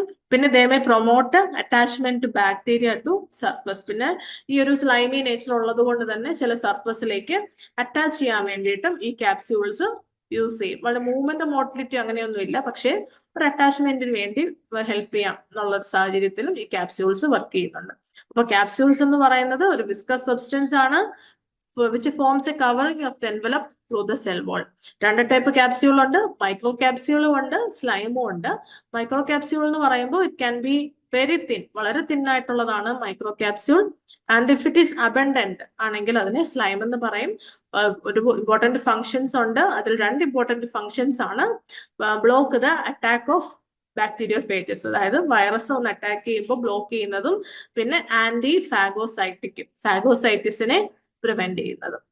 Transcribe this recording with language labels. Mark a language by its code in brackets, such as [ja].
[ml] പിന്നെ [en] They may promote attachment to bacteria to surface. [ml] പിന്നെ ഈ ഒരു സ്ലൈമി നേച്ചർ ഉള്ളത് കൊണ്ട് തന്നെ ചില സർഫസിലേക്ക് അറ്റാച്ച് ചെയ്യാൻ വേണ്ടിയിട്ടും ഈ ക്യാപ്സ്യൂൾസ് യൂസ് ചെയ്യും. വളരെ മൂവ്മെന്റ് മോട്ടിലിറ്റി അങ്ങനെയൊന്നും ഇല്ല, പക്ഷേ ഒരു അറ്റാച്ച്മെന്റിന് വേണ്ടി ഹെൽപ്പ് ചെയ്യാം എന്നുള്ള ഒരു സാഹചര്യത്തിലും ഈ ക്യാപ്സ്യൂൾസ് വർക്ക് ചെയ്യുന്നുണ്ട്. അപ്പൊ ക്യാപ്സ്യൂൾസ് എന്ന് പറയുന്നത് ഒരു വിസ്കസ് സബ്സ്റ്റൻസ് ആണ് [en] which forms a covering of the envelope through the cell wall. [ml] രണ്ട് ടൈപ്പ് ക്യാപ്സ്യൂൾ ഉണ്ട്, മൈക്രോ ക്യാപ്സ്യൂളും ഉണ്ട്, സ്ലൈമും ഉണ്ട്. മൈക്രോ ക്യാപ്സ്യൂൾ എന്ന് പറയുമ്പോൾ [en] it can be very thin, [ml] വളരെ തിൻ ആയിട്ടുള്ളതാണ് micro capsule. [en] and if it is abundant [ml] ആണെങ്കിൽ അതിനെ സ്ലൈം എന്ന് പറയും. ഒരു ഇമ്പോർട്ടന്റ് ഫങ്ഷൻസ് ഉണ്ട്, അതിൽ 2 ഇമ്പോർട്ടന്റ് ഫങ്ഷൻസ് ആണ് [en] block the attack of bacteriophages, [ml] അതായത് വൈറസ് ഒന്ന് അറ്റാക്ക് ചെയ്യുമ്പോൾ ബ്ലോക്ക് ചെയ്യുന്നതും, പിന്നെ ആന്റി ഫാഗോസൈറ്റിസിനെ പ്രിവെന്റ് ചെയ്യുന്നത്.